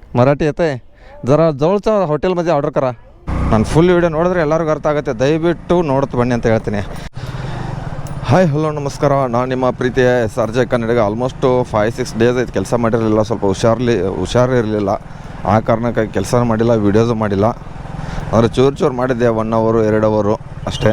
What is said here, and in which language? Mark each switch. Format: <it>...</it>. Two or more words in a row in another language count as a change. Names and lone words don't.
<mr>मराठी येतं आहे जरा जवळचा हॉटेलमध्ये ऑर्डर करा.</mr> <kn>ನಾನು ಫುಲ್ ವಿಡಿಯೋ ನೋಡಿದ್ರೆ ಎಲ್ಲರಿಗೂ ಅರ್ಥ ಆಗುತ್ತೆ, ದಯವಿಟ್ಟು ನೋಡ್ತು ಬನ್ನಿ ಅಂತ ಹೇಳ್ತೀನಿ. ಹಾಯ್ ಹಲೋ ನಮಸ್ಕಾರ, ನಾನು ನಿಮ್ಮ ಪ್ರೀತಿಯ SRJ ಕನ್ನಡಿಗ. ಆಲ್ಮೋಸ್ಟು 5-6 ಡೇಸ್ ಆಯ್ತು ಕೆಲಸ ಮಾಡಿರಲಿಲ್ಲ, ಸ್ವಲ್ಪ ಹುಷಾರಿರಲಿಲ್ಲ. ಆ ಕಾರಣಕ್ಕಾಗಿ ಕೆಲಸ ಮಾಡಿಲ್ಲ, ವೀಡಿಯೋಸು ಮಾಡಿಲ್ಲ. ಅಂದರೆ ಚೂರು ಮಾಡಿದ್ದೆ, 1 ಅವರ್ 2 ಅವರ್ ಅಷ್ಟೇ.</kn>